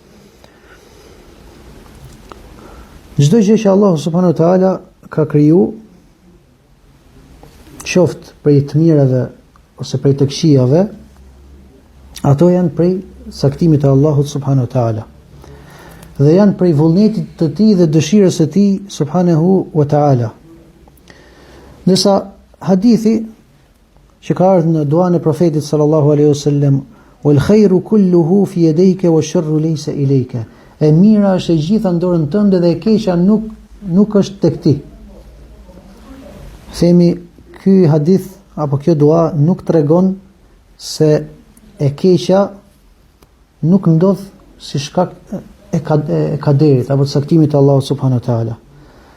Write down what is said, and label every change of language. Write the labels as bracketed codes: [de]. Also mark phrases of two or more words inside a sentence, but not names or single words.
[sq] Çdo gjë që Allahu [ar] سبحانه وتعالى [sq] ka kriju, qoftë prej të mirave ose prej të këqijave, ato janë prej saktimit të Allahut [ar] سبحانه وتعالى. [sq] Dhe janë prej vullnetit të tij dhe dëshirës së tij [ar] سبحانه وتعالى. [sq] Nësa hadithi që ka ardhur në duan e profetit [ar] صلى الله عليه وسلم, والخير كله في يديك والشر ليس إليك. [sq] E mira është e gjitha në dorën tënde dhe e keqja nuk është tek ti. Themi ky hadith apo kjo dua nuk tregon se e keqja nuk ndodh si shkak e kaderit apo saktimit të Allahut [ar] سبحانه وتعالى.